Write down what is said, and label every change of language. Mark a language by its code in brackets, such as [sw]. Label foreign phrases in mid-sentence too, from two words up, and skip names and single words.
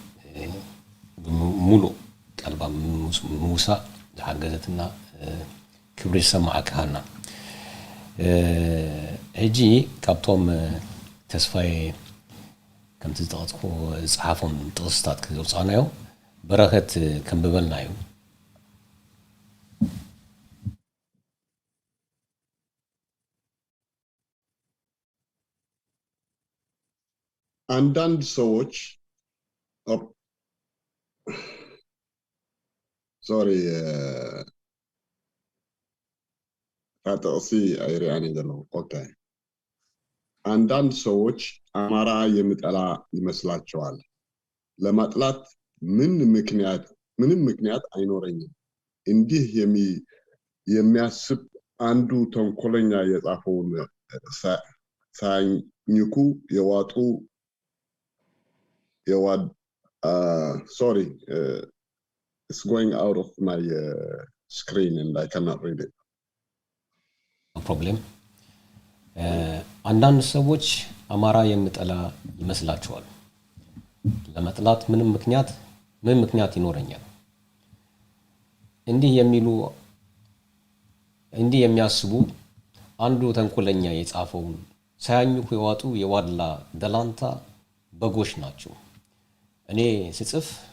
[ti] ሙሉእ ቀልባ ምውሳእ ዝሓገዘትና ክብሪ ዝሰማዓካ ሃና ሕጂ ካብቶም ተስፋዬ ከምቲ ዝጠቐስኩ ዝፀሓፎም ጥቕስታት ክዘውፃናዮ በረኸት ከንብበልና እዩ [am] አንዳንድ ሰዎች [ti] ሶሪ ጥቕሲ ኣይርአኒ [am] ዘለኹ ኦኬ አንዳንድ ሰዎች አማራ የምጠላ ይመስላቸዋል ለማጥላት ምንም ምክንያት አይኖረኝም እንዲህ የሚያስብ አንዱ ተንኮለኛ የጻፈውን ሳይኝኩ የዋጡ [en] sorry it's going out of my screen and I cannot read it no problem [am] አንዳንድ ሰዎች አማራ የምጠላ ይመስላቸዋል ለማጥላት ምንም ምክንያት ይኖረኛል እንዲህ የሚያስቡ አንዱ ተንኮለኛ የጻፈውን ሳያኝኩ የዋጡ የዋድላ ደላንታ በጎሽ ናቸው እኔ ስጽፍ